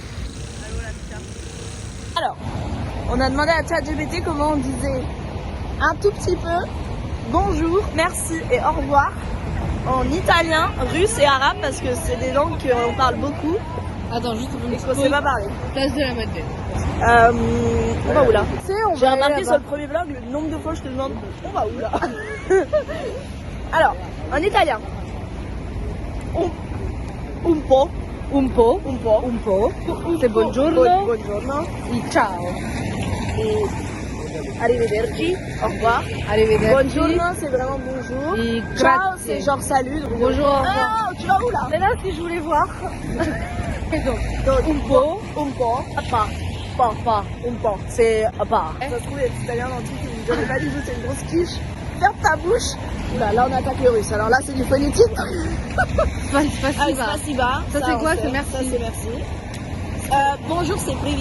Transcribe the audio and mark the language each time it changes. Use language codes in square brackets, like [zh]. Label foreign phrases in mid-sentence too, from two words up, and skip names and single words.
[fr] Alors, on a demandé à ChatGPT comment on disait un tout petit peu bonjour, merci et au revoir en italien, russe et arabe parce que c'est des langues qu'on parle beaucoup Attends, juste pour une et qu'on sait pas parler. place de la Madeleine. On va où là? On J'ai va remarqué aller sur le premier vlog le nombre de fois que je te demande on va où là. Alors, en italien. [it] un po'. Un po'. Un po'. Un po'. C'est buongiorno. [fr] Buongiorno. Et ciao. Et arrivederci. Au revoir. Arrivederci. Buongiorno, c'est vraiment bonjour. Et Ciao, grazie. c'est genre salut. Donc Bonjour, au revoir. Ah, tu vas où là? C'est là si je voulais voir. Et donc, Donc, [it] un po'. Un po'. [fr] Pas. Pas. [it] Un po'. C'est [fr] Pas. Ça se trouve, il y a des Italiens dans le truc qui ne dirait pas du tout, c'est une grosse quiche. Ferme ta bouche. Oula, là on attaque le russe. Alors là, c'est du phonétique. Spasiba. Spasiba. Ça, c'est on quoi? sait. C'est merci. Ça, c'est merci. Bonjour, c'est privet.